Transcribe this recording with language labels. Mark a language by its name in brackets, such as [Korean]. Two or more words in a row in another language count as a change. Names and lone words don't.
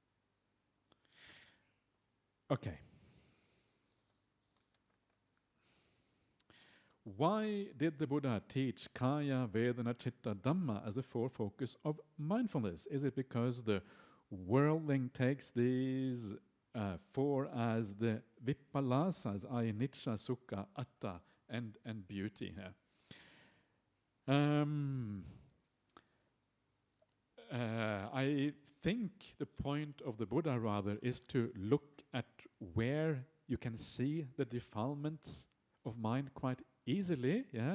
[English] Okay. Why did the Buddha teach [Pali] Kaya, Vedana, Chitta, Dhamma [English] as the four focus of mindfulness? Is it because the worldling takes these four as the [Pali] vipalasas, anicca, sukha, atta, [English] and beauty here? I think the point of the Buddha rather is to look at where you can see the defilements of mind quite easily, yeah.